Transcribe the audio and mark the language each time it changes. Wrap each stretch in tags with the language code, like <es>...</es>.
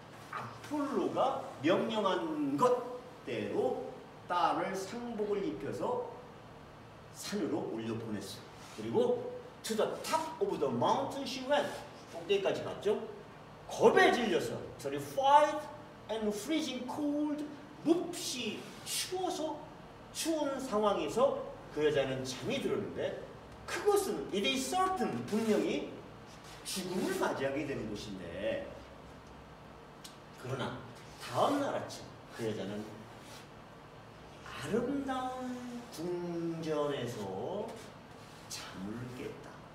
<ko>아폴로가 명령한 것대로 딸을 상복을 입혀서 산으로 올려보냈어. 그리고</ko> <en>to the top of the mountain she went,</en> <ko>꼭대기까지 갔죠. 겁에 질려서</ko> <en>terrified and freezing cold,</en> <ko>몹시 추운 상황에서 그 여자는 잠이 들었는데, 그것은</ko> <en>it is certain,</en> <ko>분명히 죽음을 맞이하게 되는 곳인데, 그러나 다음날 아침 그 여자는 아름다운 궁전에서 잠을 깼다.</ko>